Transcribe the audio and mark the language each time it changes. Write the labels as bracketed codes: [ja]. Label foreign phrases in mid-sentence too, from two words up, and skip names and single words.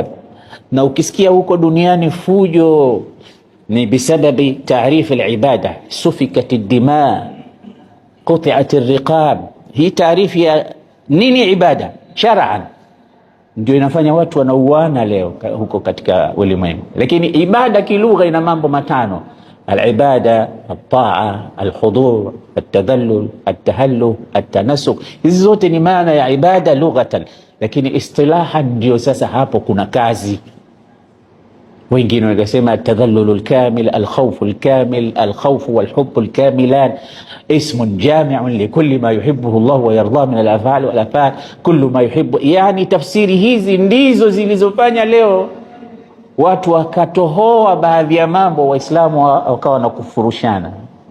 [sw] Na ukisikia huko duniani fujo, ni [ar] بسبب تعريف العبادة. سفكت الدماء قطعت الرقاب. [sw] Hii taarifu ya nini ibada shar'an ndio inafanya watu wanauana leo huko katika ulimwengu. Lakini ibada kilugha ina mambo matano: al-ibada, [ar] الطاعة، الحضور، التذلل، التأله, at-tanassuk. [sw] Hizi zote ni maana ya ibada lughatan, lakini istilahan ndio sasa hapo kuna kazi. Wengine wanasema [ar] التذلل الكامل، الخوف الكامل، الخوف والحب الكاملان اسم جامع لكل ما يحبه الله ويرضى من الأفعال والأفعال كل ما يحب. [sw] Yani tafsiri hizi ndizo zilizofanya leo watu wakatohoa baadhi ya mambo, Waislamu wakawa na kufurushana.